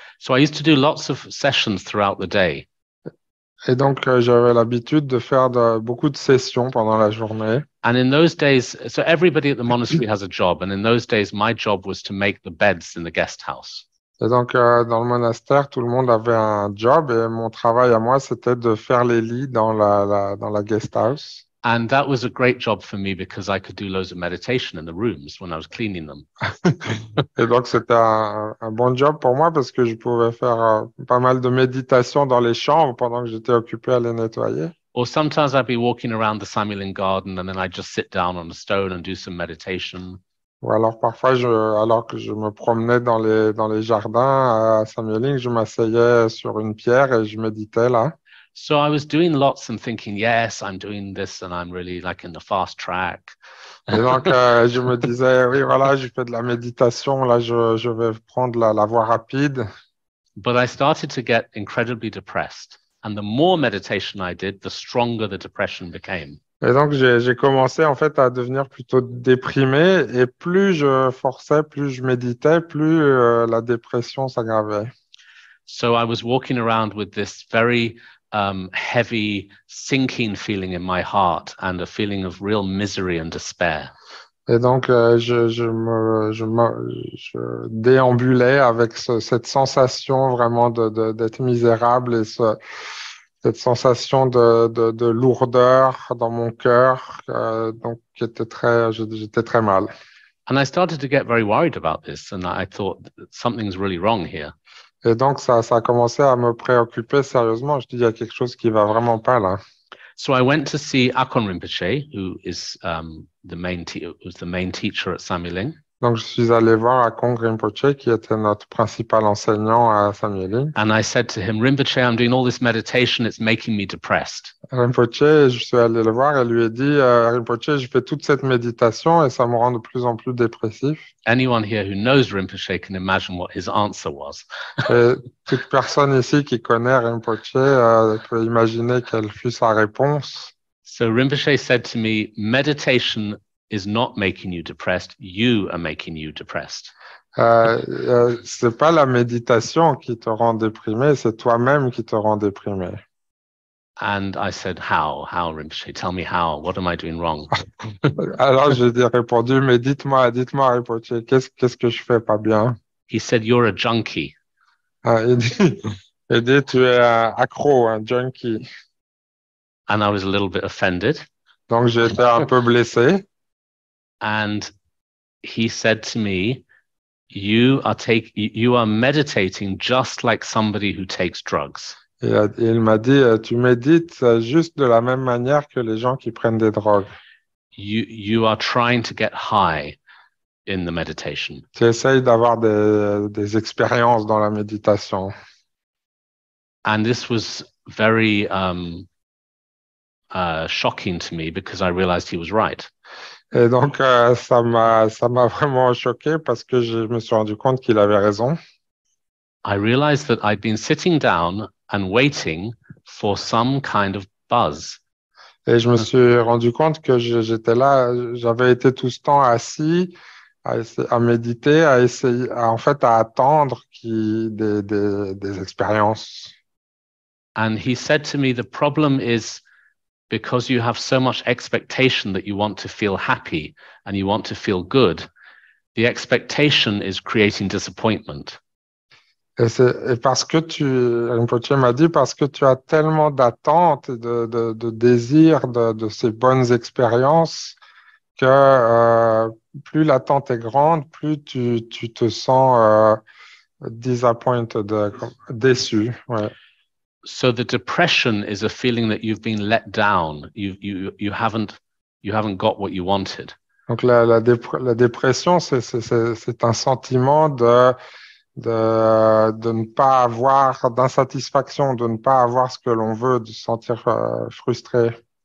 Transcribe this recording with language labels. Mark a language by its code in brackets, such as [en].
[en] So I used to do lots of sessions throughout the day. [fr] Et donc, j'avais l'habitude de faire beaucoup de sessions pendant la journée. [en] And in those days, so everybody at the monastery has a job. And in those days, my job was to make the beds in the guest house. [fr] Et donc, dans le monastère, tout le monde avait un job, et mon travail à moi, c'était de faire les lits dans dans la guest house. [en] And that was a great job for me because I could do loads of meditation in the rooms when I was cleaning them. [fr] Et donc, c'était un bon job pour moi parce que je pouvais faire pas mal de méditation dans les chambres pendant que j'étais occupé à les nettoyer. [en] Or sometimes I'd be walking around the Samuelin garden and then I'd just sit down on a stone and do some meditation. [fr] Ou alors, parfois, alors que je me promenais dans les jardins à Samyeling, je m'asseyais sur une pierre et je méditais là. [en] So I was doing lots and thinking, yes, I'm doing this and I'm really like in the fast track. [fr] Et donc, je me disais, oui, voilà, je fais de la méditation, là, je vais prendre la voie rapide. [en] But I started to get incredibly depressed. And the more meditation I did, the stronger the depression became. [fr] Et donc, j'ai commencé en fait à devenir plutôt déprimé et plus je forçais, plus je méditais, plus la dépression s'aggravait. [en] So I was walking around with this very heavy, sinking feeling in my heart and a feeling of real misery and despair. [fr] Et donc, je déambulais avec cette sensation vraiment d'être misérable et cette sensation de lourdeur dans mon cœur, donc j'étais très mal. [en] And I started to get very worried about this, and I thought something's really wrong here. [fr] Et donc, ça a commencé à me préoccuper sérieusement. Je dis, il y a quelque chose qui va vraiment pas là. [en] So I went to see Akon Rinpoche, who is was the main teacher at Samueling. [fr] Donc, je suis allé voir Akon Rinpoche, qui était notre principal enseignant à Samyeling. [en] And I said to him, Rinpoche, I'm doing all this meditation, it's making me depressed. [fr] Rinpoche, je suis allé le voir et lui ai dit, Rinpoche, je fais toute cette méditation et ça me rend de plus en plus dépressif. [en] Anyone here who knows Rinpoche can imagine what his answer was. [fr] Et toute personne ici qui connaît Rinpoche peut imaginer quelle fut sa réponse. [en] So Rinpoche said to me, meditation is not making you depressed, you are making you depressed. [fr] C'est pas la méditation qui te rend déprimé, c'est toi-même qui te rend déprimé. [en] And I said, how, Rinpoche? Tell me how. What am I doing wrong? [fr] Alors j'ai répondu, mais dites-moi, Rinpoche, qu'est-ce que je fais pas bien? [en] He said, you're a junkie. [fr] Il dit, tu es un accro, un junkie. [en] And I was a little bit offended. [fr] Donc j'ai été un peu blessé. [en] And he said to me, you are meditating just like somebody who takes drugs. [fr] Et il m'a dit, tu médites juste de la même manière que les gens qui prennent des drogues. [en] You are trying to get high in the meditation. [fr] Tu essayes d'avoir des expériences dans la méditation. [en] And this was very shocking to me because I realized he was right. [fr] Et donc, ça m'a vraiment choqué parce que je me suis rendu compte qu'il avait raison. [en] I realized that I'd been sitting down and waiting for some kind of buzz. [fr] Et je me suis rendu compte que j'étais là, j'avais été tout ce temps assis à méditer, à essayer, en fait, à attendre des expériences. [en] And he said to me, the problem is because you have so much expectation that you want to feel happy and you want to feel good, the expectation is creating disappointment. [fr] Et parce que Rinpoche m'a dit, parce que tu as tellement d'attentes et de désirs de ces bonnes expériences que plus l'attente est grande, plus tu te sens disappointed, déçu. Ouais. [en] So the depression is a feeling that you've been let down. You you haven't got what you wanted. [fr] Donc la dépression, c'est un sentiment de ne pas avoir d'insatisfaction, de ne pas avoir ce que l'on veut, de se sentir frustré.